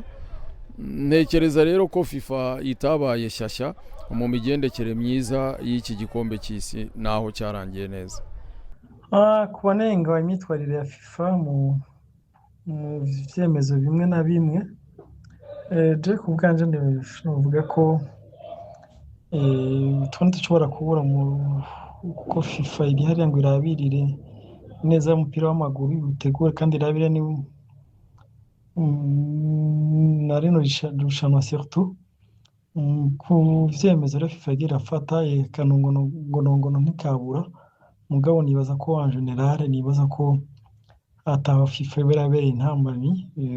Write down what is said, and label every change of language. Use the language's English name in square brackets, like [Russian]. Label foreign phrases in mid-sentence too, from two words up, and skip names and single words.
[Kinyarwanda] Ntekereza rero ko FIFA itabaye shyashya mu migendekere myiza y'iki gikombe cy'isi naho cyarangiye neza. Ku banenga imyitwarire ya FIFA mu byemezo bimwe na bimwe, [Rundi] je ku bwanje ndavuga ko dushobora kubura kuko FIFA iri hariya ngo irabirire neza umupira w'amaguru, utegure kandi irabire ni na rino rushanwa surtout ku vyemezo rero FIFA yagiye irafata yerekana ngo ntikabura mugabo nibaza ko [French] en general [Rundi] nibaza ko ata FIFA berabereye intambamyi